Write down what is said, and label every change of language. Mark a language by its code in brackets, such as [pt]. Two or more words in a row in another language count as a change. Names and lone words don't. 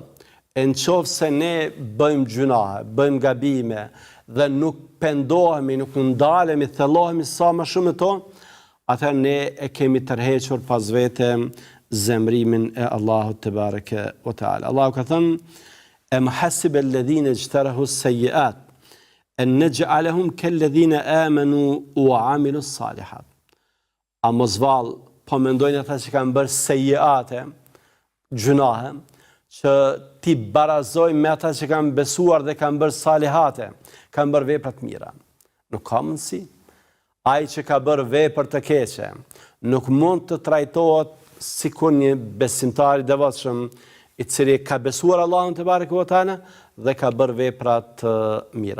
[sq] E nëse ne bëjmë gjunahe, bëjmë gabime dhe nuk pendohemi, nuk ndalemi, thellohemi sa më shumë në to, atëherë ne e kemi tërhequr pas vete zemrimin e Allahut [ar] تبارك وتعالى. [sq] Allahu ka thënë: [ar] "أم حسب الذين اجترحوا السيئات أن نجعلهم كالذين آمنوا وعملوا الصالحات." [sq] A mos vallë po mendojnë ata që kanë bërë sejate, gjunahe, që ti barazojnë me ata që kanë besuar dhe kanë bërë salihate, kanë bërë vepra të mira. Nuk ka mundësi. Ai që ka bërë vepër të keqe nuk mund të trajtohet sikur një besimtar i devotshëm i cili ka besuar Allahun [ar] تبارك وتعالى [sq] dhe ka bërë vepra të mira.